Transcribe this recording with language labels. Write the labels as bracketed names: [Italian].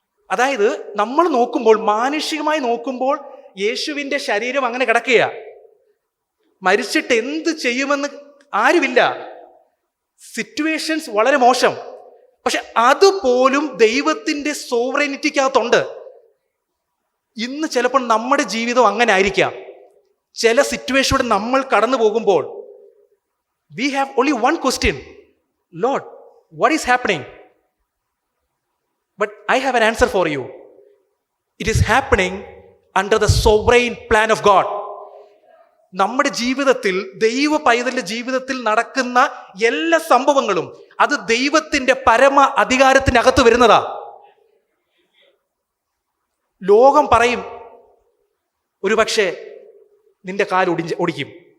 [Malayalam] അതായത് നമ്മൾ നോക്കുമ്പോൾ, മാനുഷികമായി നോക്കുമ്പോൾ യേശുവിന്റെ ശരീരം അങ്ങനെ കിടക്കുക, മരിച്ചിട്ട് എന്ത് ചെയ്യുമെന്ന് ആരുമില്ല, സിറ്റുവേഷൻസ് വളരെ മോശം. പക്ഷെ അതുപോലും ദൈവത്തിന്റെ സോവറൈനിറ്റിക്കകത്തുണ്ട്. ഇന്ന് ചിലപ്പോൾ നമ്മുടെ ജീവിതം അങ്ങനെ ആയിരിക്കാം. ചില സിറ്റുവേഷനിലൂടെ നമ്മൾ കടന്നു പോകുമ്പോൾ [English] we have only one question, Lord, what is happening? But I have an answer for you. It is happening under the sovereign plan of God. [Malayalam] നമ്മുടെ ജീവിതത്തിൽ, ദൈവ പൈതലിന്റെ ജീവിതത്തിൽ നടക്കുന്ന എല്ലാ സംഭവങ്ങളും അത് ദൈവത്തിന്റെ പരമ അധികാരത്തിനകത്ത് വരുന്നതാ. ലോകം പറയും ഒരുപക്ഷെ നിന്റെ കാൽ ഒടിക്കും.